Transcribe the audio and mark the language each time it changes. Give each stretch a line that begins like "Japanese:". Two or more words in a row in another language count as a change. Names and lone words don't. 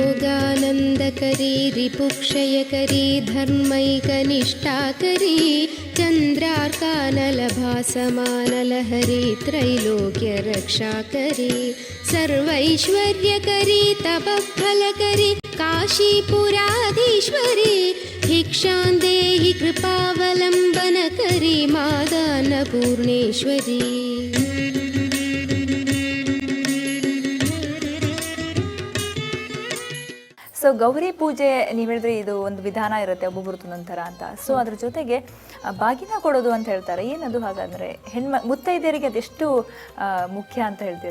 Sanskrit: योगानन्दकरी रिपुक्षयकरी धर्मैकनिष्ठाकरी चन्द्रार्कानलभासमानलहरी त्रैलोक्यरक्षाकरी सर्वैश्वर्यकरी तपःफलकरी काशीपुराधीश्वरी भिक्षां देहि कृपावलम्बनकरी मादान्नपूर्णेश्वरी.
Kannada: ಸೊ ಗೌರಿ ಪೂಜೆ ನೀವು ಹೇಳಿದ್ರೆ ಇದು ಒಂದು ವಿಧಾನ ಇರುತ್ತೆ ಒಬ್ಬೊಬ್ರದ್ದು ಒಂಥರ ಅಂತ. ಸೊ ಅದ್ರ ಜೊತೆಗೆ ಬಾಗಿನ ಕೊಡೋದು ಅಂತ ಹೇಳ್ತಾರೆ, ಏನದು ಹಾಗಾದ್ರೆ? ಮುತ್ತೈದೆಯರಿಗೆ ಅದೆಷ್ಟು ಮುಖ್ಯ ಅಂತ ಹೇಳ್ತೀರಾ?